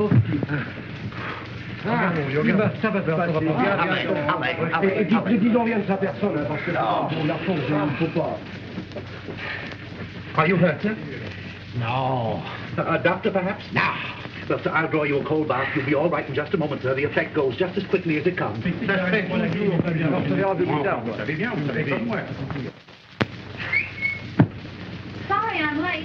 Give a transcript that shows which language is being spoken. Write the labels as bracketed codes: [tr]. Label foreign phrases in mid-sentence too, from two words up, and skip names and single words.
[fr] Ça va se passer. Et dis donc rien de sa personne, hein, parce que pour la force, il ne faut pas. [en] Are you hurt, sir? No. A doctor, perhaps? No. Well, sir, I'll draw you a cold bath. You'll be all right in just a moment, sir. The effect goes just as quickly as it comes. Sorry I'm late.